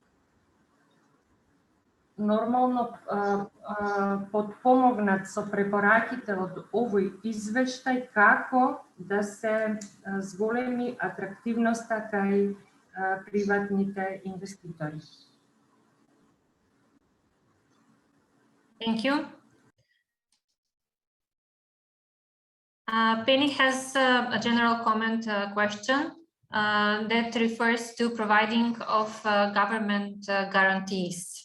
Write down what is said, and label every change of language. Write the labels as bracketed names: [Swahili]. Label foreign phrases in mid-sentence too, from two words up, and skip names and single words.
[Macedonian] нормално подпомогнат со препораките од овој извештај како да се зголеми атрактивноста кај приватните инвеститори. [English] Thank you. Penny has a general comment question that refers to providing of government guarantees.